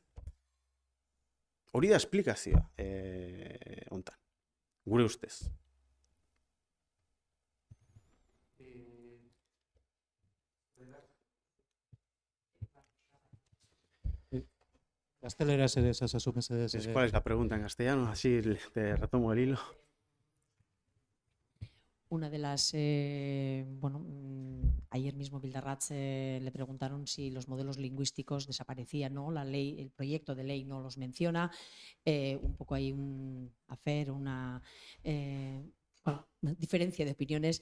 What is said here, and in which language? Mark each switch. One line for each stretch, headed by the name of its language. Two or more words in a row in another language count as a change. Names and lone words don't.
Basque: Hori da esplikazioa hontan, gure ustez. Gazteleraz ere esazu mesedez.
Spanish: ¿Cuál es la pregunta en castellano? Así te retomo el hilo. Una de las, ayer mismo Bildarratz le preguntaron si los modelos lingüísticos desaparecían, ¿no? La ley, el proyecto de ley no los menciona. Un poco hay una diferencia de opiniones.